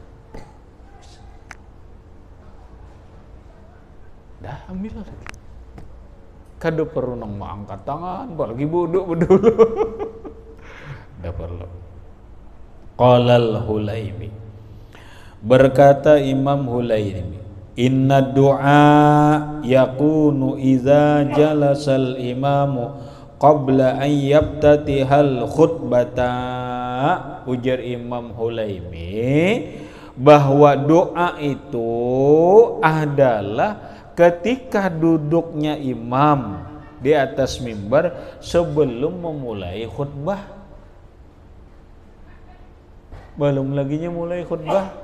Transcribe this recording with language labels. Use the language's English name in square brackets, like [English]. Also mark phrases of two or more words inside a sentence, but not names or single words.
[Banjar] Dah ambil lagi. Kada perlu nang angkat tangan, apalagi bodoh dulu. Dah perlu. [Arabic] قال الحليمي. [Banjar] Berkata Imam Hulaimi, [Arabic] إن الدعاء يكون إذا جلس الإمام قبل أن يبتدئ الخطبة. [Banjar] Ujar Imam Hulaimi bahwa doa itu adalah ketika duduknya imam di atas mimbar sebelum memulai khutbah. Belum laginya mulai khutbah.